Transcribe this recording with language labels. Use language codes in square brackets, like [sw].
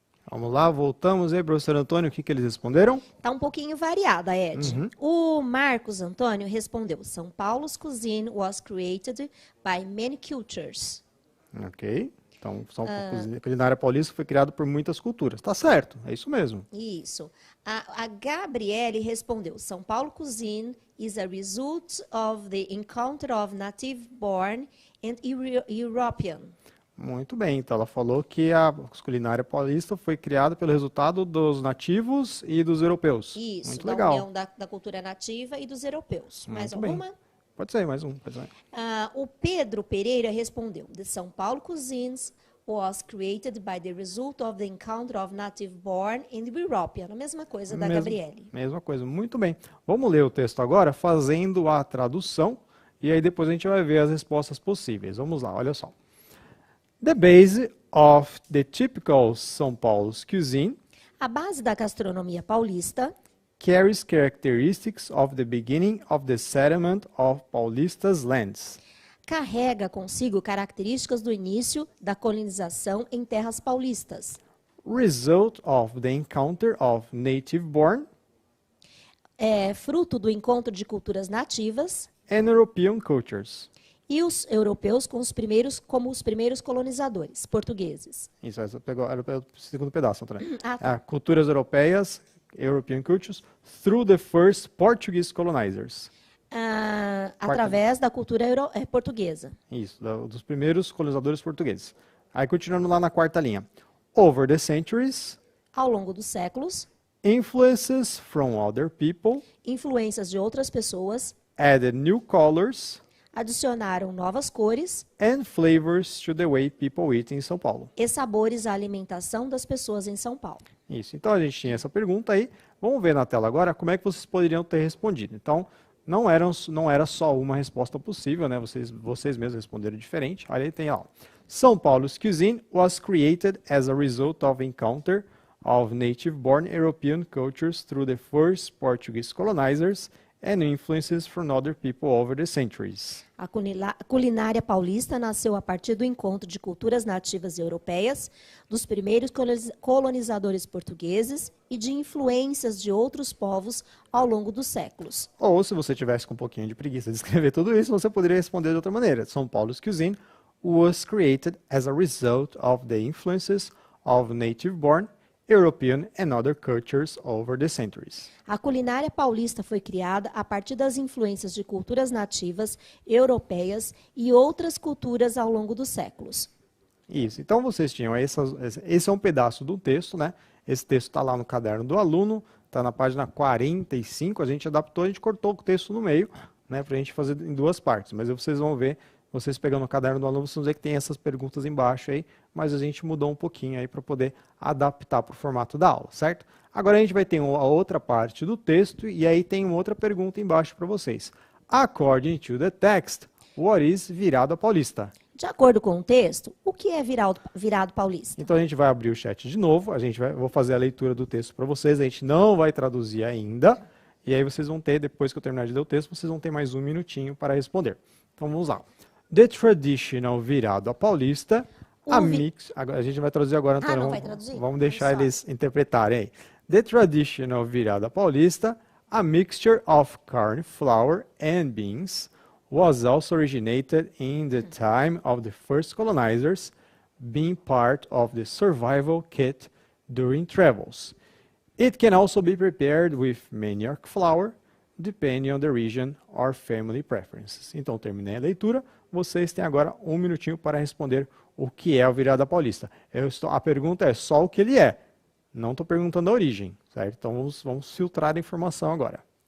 [pt] Vamos lá, voltamos aí, professor Antônio, o que eles responderam? Tá um pouquinho variada, Ed. O Marcos Antônio respondeu: [en] São Paulo's cuisine was created by many cultures. Ok. [pt] Então, a culinária paulista foi criada por muitas culturas. Tá certo, é isso mesmo. Isso. A Gabriele respondeu: [en] São Paulo cuisine is a result of the encounter of native-born and European. [pt] Muito bem, então ela falou que a culinária paulista foi criada pelo resultado dos nativos e dos europeus. Isso, muito da legal. união da cultura nativa e dos europeus. Mais Muito bem. alguma? Pode ser, mais um. Pode ser. O Pedro Pereira respondeu: [en] The São Paulo cuisines was created by the result of the encounter of native-born and European. [pt] A mesma coisa da Gabriele. Mesma coisa, muito bem. Vamos ler o texto agora, fazendo a tradução, e aí depois a gente vai ver as respostas possíveis. Vamos lá, olha só. [en] The base of the typical São Paulo's cuisine [pt] A base da gastronomia paulista [en] carries characteristics of the beginning of the settlement of Paulista's lands, [pt] carrega consigo características do início da colonização em terras paulistas. [en] result of the encounter of native-born [pt] É fruto do encontro de culturas nativas [en] and European cultures. [pt] e os europeus como os primeiros colonizadores portugueses. Isso, essa pegou, era o segundo pedaço também. Tá. Culturas europeias, [en] European cultures, through the first Portuguese colonizers. [pt] Através da cultura portuguesa. Isso, dos primeiros colonizadores portugueses. Aí continuando lá na quarta linha. [en] Over the centuries, [pt] Ao longo dos séculos, [en] Influences from other people [pt] Influências de outras pessoas [en] added new colors [pt] adicionaram novas cores [en] and flavors to the way people eat em São Paulo. [pt] e sabores à alimentação das pessoas em São Paulo. Isso. Então a gente tinha essa pergunta aí. Vamos ver na tela agora como é que vocês poderiam ter respondido. Então, não era só uma resposta possível, né? Vocês mesmos responderam diferente. Olha aí, tem, ó. [en] São Paulo's cuisine was created as a result of encounter of native-born European cultures through the first Portuguese colonizers and influences from other people over the centuries. [pt] A culinária paulista nasceu a partir do encontro de culturas nativas europeias, dos primeiros colonizadores portugueses e de influências de outros povos ao longo dos séculos. Ou, se você tivesse com um pouquinho de preguiça de escrever tudo isso, você poderia responder de outra maneira. [en] São Paulo's cuisine was created as a result of the influences of native-born European and other cultures over the centuries. [pt] A culinária paulista foi criada a partir das influências de culturas nativas, europeias e outras culturas ao longo dos séculos. Isso. Então vocês tinham esse é um pedaço do texto, né? Esse texto está lá no caderno do aluno, está na página 45. A gente adaptou, a gente cortou o texto no meio, né? Para a gente fazer em duas partes. Mas vocês vão ver, vocês pegando o caderno do aluno, vocês vão ver que tem essas perguntas embaixo aí, mas a gente mudou um pouquinho aí para poder adaptar para o formato da aula, certo? Agora a gente vai ter a outra parte do texto e aí tem uma outra pergunta embaixo para vocês. [en] According to the text, what is virado paulista? [pt] De acordo com o texto, o que é virado paulista? Então a gente vai abrir o chat de novo, vou fazer a leitura do texto para vocês, a gente não vai traduzir ainda, e aí vocês vão ter, depois que eu terminar de ler o texto, vocês vão ter mais um minutinho para responder. Então vamos lá. [en] The traditional [pt] virado paulista, a gente vai traduzir agora, Antônio. Não vai traduzir? Vamos deixar eles interpretarem aí. [en] The traditional virada paulista, a mixture of corn flour and beans, was also originated in the time of the first colonizers, being part of the survival kit during travels. It can also be prepared with manioc flour, depending on the region or family preferences. [pt] Então, terminei a leitura. Vocês têm agora um minutinho para responder o que é o virada paulista. A pergunta é só o que ele é. Não estou perguntando a origem, certo? Então, vamos filtrar a informação agora.